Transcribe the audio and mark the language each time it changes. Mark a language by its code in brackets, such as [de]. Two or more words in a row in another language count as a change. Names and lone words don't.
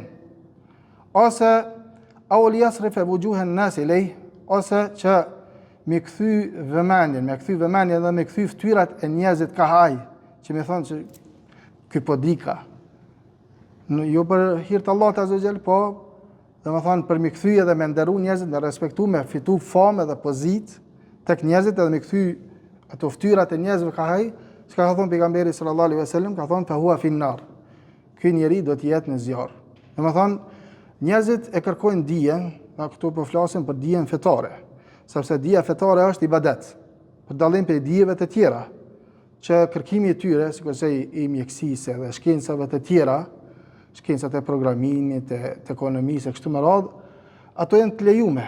[sq] Ose [ar] أو يصرف وجوه الناس إليه, [sq] ose që me kthy vëmendjen dhe me kthy fytyrat e njerëzit ka haj, që më thonë që ky po dika. Jo për hir të Allahut [ar] عز وجل, [sq] po domethënë për me kthy edhe me nderu njerëzit, me respektu, me fitu famë dhe pozit tek njerëzit edhe me kthy ato fytyrat e njerëzve ka haj. Çka ka thonë pejgamberi [ar] صلى الله عليه وسلم, [sq] ka thonë [ar] فهو في النار. [sq] Ky njeri do të jetë në zjarr. Domethënë njerëzit e kërkojnë dijen, na këtu po flasim për dijen fetare, sepse dija fetare është ibadet. Për dallim prej dijeve të tjera, që kërkimi i tyre, sikurse i mjekësisë dhe shkencave të tjera, shkencat e programimit, të ekonomisë kështu me radhë, ato janë të lejume.